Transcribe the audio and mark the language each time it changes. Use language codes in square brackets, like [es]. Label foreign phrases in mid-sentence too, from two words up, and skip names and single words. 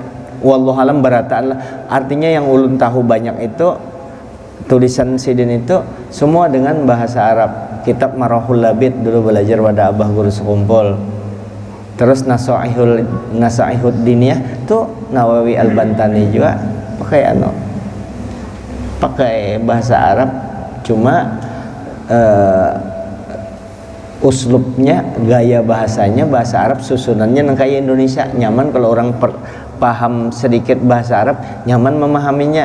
[ar] والله أعلم [bjn] berataan lah. Artinya yang ulun tahu banyak itu tulisan Sidin itu semua dengan bahasa Arab. [id] Kitab Marahul Labid dulu belajar pada Abah Guru Sekumpul. [bjn] Terus Nasaihud Diniyah tuh Nawawi Al-Bantani juga pakai bahasa Arab, cuma uslubnya, gaya bahasanya bahasa Arab, susunannya nang kayak Indonesia. Nyaman kalau orang paham sedikit bahasa Arab, nyaman memahaminya.